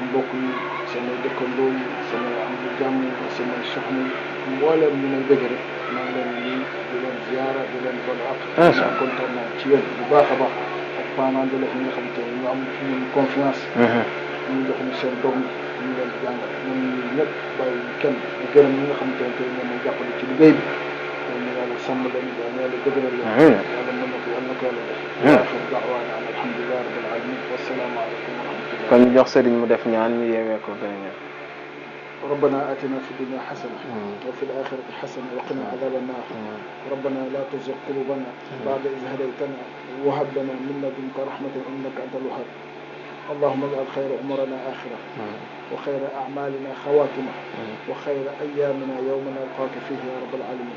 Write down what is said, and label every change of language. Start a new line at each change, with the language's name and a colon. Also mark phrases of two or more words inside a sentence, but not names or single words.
Wolof: mbokk yi samay dëkkandoo yi samay am di jàmm yi samay soxna yi mbooleem ñu may bëgg rek maa ngi leen nii di leen ziara di leen bon ak kontaan naa ci yéen bu baax a baax ak
French: parents d'élèves
Wolof: yi nga xamante ne ñu am ci ñun confiance ñu jox ñu seen doom ñu leen di jàngal ñoom ñu ñëpp bàyyi kenn di gërëm ñi nga xamante ne tey ñoom ñooy jàppale ci liggéey bi yal na yàlla sàmm leen yal na yàlla dëgëral leen yàlla mën na ko yàlla def
Arabic: آخر دعوانا أن الحمد لله رب العالمين والسلام عليكم ورحمة الله
Wolof: kon ñu jox sëriñ mu def ñaan ñu yeewee ko beneen
Arabic: ربنا آتنا في الدنيا حسنة وفي الآخرة حسنة وقنا عذاب النار ربنا لا تزغ قلوبنا بعد إذ هديتنا وهب لنا من لدنك رحمة إنك أنت الوهاب اللهم اجعل خير أمورنا آخرة وخير أعمالنا خواتمة وخير أيامنا يوم نلقاك فيه يا رب العالمين.